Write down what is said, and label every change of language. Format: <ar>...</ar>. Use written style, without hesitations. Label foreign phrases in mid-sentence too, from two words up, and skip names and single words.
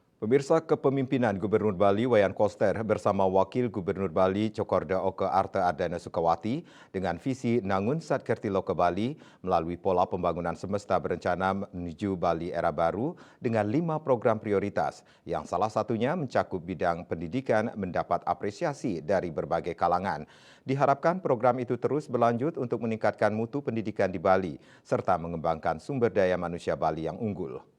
<id>Pemirsa, kepemimpinan Gubernur Bali Wayan Koster bersama Wakil Gubernur Bali Cokorda Oke Arte Ardana Sukawati dengan visi Nangun Satkertilo ke Bali melalui pola pembangunan semesta berencana menuju Bali era baru dengan 5 program prioritas yang salah satunya mencakup bidang pendidikan mendapat apresiasi dari berbagai kalangan. Diharapkan program itu terus berlanjut untuk meningkatkan mutu pendidikan di Bali serta mengembangkan sumber daya manusia Bali yang unggul.</id>